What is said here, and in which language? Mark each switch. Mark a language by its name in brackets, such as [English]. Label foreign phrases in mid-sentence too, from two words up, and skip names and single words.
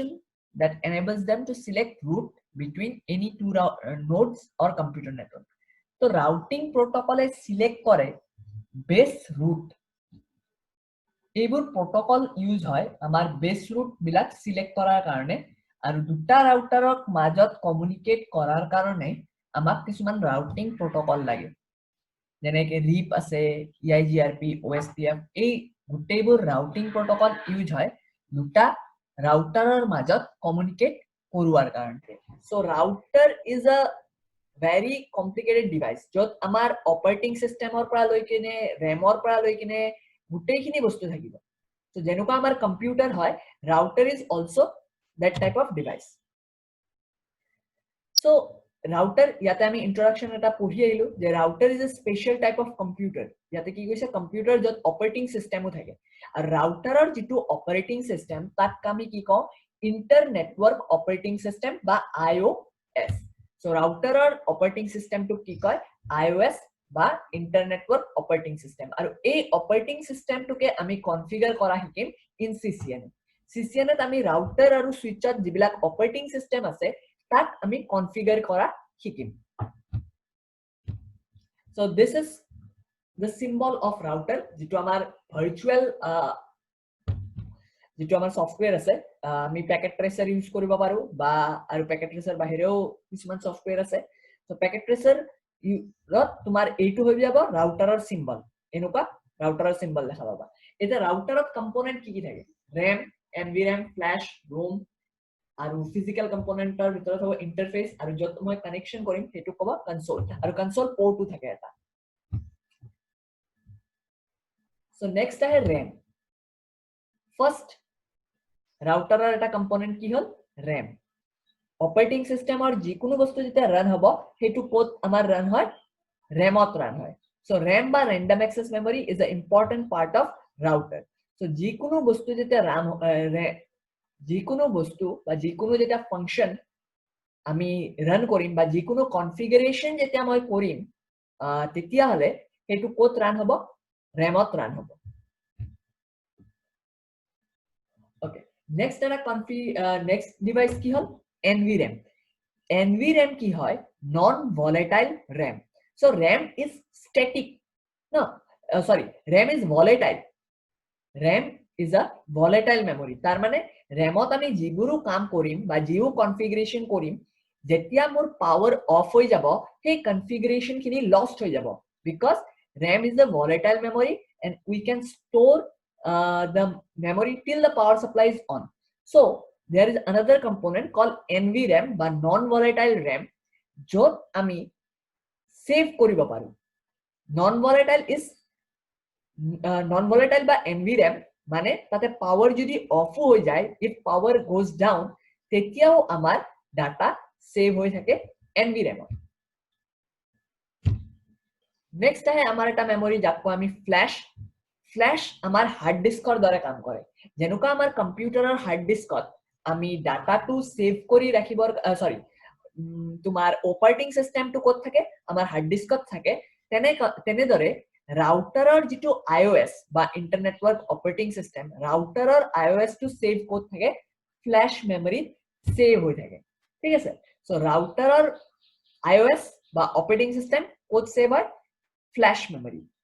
[English] that enables them to select route between any two nodes or computer network so routing protocol select [Assamese] kore [English] base route [Assamese] এইবোৰ [English] protocol use [Assamese] হয় আমাৰ [English] base route [Assamese] বিলাক select কৰাৰ কাৰণে আৰু দুটা ৰাউটাৰক মাজত কমিউনিকেট কৰাৰ কাৰণে আমাক কিছুমান [English] routing protocol [Assamese] লাগে যেনেকে RIP আছে EIGRP OSPF এই গোটেইবোৰ [English] routing protocol use [Assamese] হয় দুটা ৰাউটাৰৰ মাজত কমিউনিকেট কৰোৱাৰ কাৰণে [English] so router is a very complicated device [Assamese] যত আমাৰ [English] operating systemৰ [Assamese] পৰা লৈ কিনে ৰেমৰ পৰা লৈ কিনে গুটেইখিনি বস্তু থাকিব সো যেনেকুৱা আমাৰ কম্পিউটাৰ হয় [English] router is also that type of device so router [Assamese] ইয়াতে আমি ইন্ট্ৰোডাকশন এটা পঢ়ি আহিলো যে [English] router is a special type of computer [Assamese] ইয়াতে কি কৈছে কম্পিউটাৰ যত [English] operating systemও [Assamese] থাকে আৰু ৰাউটাৰৰ যেটো [English] operating system [Assamese] তাক আমি কি কওঁ [English] inter network operating system [Assamese] বা [English] IOS so routerৰ operating systemটো [Assamese] কি কয় IOS বা [English] inter network operating system [Assamese] আৰু এই [English] operating systemটোকে [Assamese] আমি কনফিগাৰ কৰা শিকিম [English] in CCNA CCNA [Assamese] আমি ৰাউটাৰ আৰু সুইচত যিবিলাক [English] operating system [Assamese] আছে তাক আমি কনফিগাৰ কৰা শিকিম [English] so this is the symbol of router [Assamese] যেটো আমাৰ ভাৰ্চুৱেল যেটো আমাৰ সফটওয়্যাৰ আছে আমি প্যাকেট ট্ৰেচাৰ ইউজ কৰিব পাৰো বা আৰু প্যাকেট ট্ৰেচাৰ বাহিৰেও কিছুমান সফটওয়্যাৰ আছে তো প্যাকেট ট্ৰেচাৰ ৰত তোমাৰ এইটো হৈ যাব ৰাউটাৰৰ সিম্বল এনেকুৱা ৰাউটাৰৰ সিম্বল দেখা পাবা এটা ৰাউটাৰত কম্পোনেন্ট কি কি থাকে [English] RAM NVRAM flash ROM [Assamese] আৰু [English] physical componentৰ [Assamese] ভিতৰত হ'ব ইন্টাৰফেস আৰু যত মই কানেকশন কৰিম হেতু ক'ব কনসোল আৰু [English] console portও [Assamese] থাকে এটা [English] so next [Assamese] আহে [English] RAM first [Assamese] ৰাউটাৰৰ এটা কম্পোনেন্ট কি হল RAM অপাৰেটিং সিস্টেমৰ যিকোনো বস্তু যেতিয়া ৰান হ'ব হেতু কোড আমাৰ ৰান হয় RAMত ৰান হয় [English] so RAM [Assamese] বা [English] random access memory is an important part of router [Assamese] সো যিকোনো বস্তু যেতিয়া ৰান যিকোনো বস্তু বা যিকোনো যেটা ফাংশন আমি রান কৰিম বা যিকোনো কনফিগাৰেশন যেতিয়া মই কৰিম তেতিয়া হলে হেতু কোড ৰান হ'ব RAMত ৰান হ'ব [English] okay next এটা next device [Assamese] কি হল [English] NVRAM NVRAM [Assamese] কি হয় [English] non volatile RAM so RAM is static no sorry RAM is volatile RAM is a volatile [Assamese] memory তাৰ মানে RAMত আমি যিবোৰো কাম কৰিম বা যিও কনফিগাৰেশন কৰিম যেতিয়া মোৰ [English] power off [Assamese] হৈ যাব সেই কনফিগাৰেশন খিনি লস্ট হৈ যাব [English] because RAM is a volatile memory and we can store the memory till the power supply is on so there is another component called NVRAM বা non volatile RAM [Assamese] যত আমি সেভ কৰিব পাৰো [English] non volatile is non volatile [Assamese] বা NVRAM মানে তাতে পাওয়ার যদি অফ হৈ যায় [English] if power goes down [Assamese] তেতিয়াও আমাৰ ডাটা সেভ হৈ থাকে [English] NVRAM [Assamese] নেক্সট আহে আমাৰ এটা মেমৰি যাক আমি ফ্ল্যাশ আমাৰ [English] hard diskৰ [Assamese] দৰে কাম কৰে যেনেকুৱা আমাৰ কম্পিউটাৰৰ [English] hard diskত [Assamese] আমি ডাটাটো সেভ কৰি ৰাখিবৰ সৰি তোমাৰ অপাৰেটিং সিস্টেমটো ক'ত থাকে আমাৰ [English] hard diskত [Assamese] থাকে তেনেদৰে ৰাউটাৰৰ যেটো IOS বা [English] inter network operating system [Assamese] ৰাউটাৰৰ IOS টো সেভ ক'ত থাকে [English] flash memory [Assamese] সেভ হৈ থাকে ঠিক আছে [English] so routerৰ IOS [Assamese] বা [English] operating system [Assamese] ক'ত সেভ হয় [English] flash memory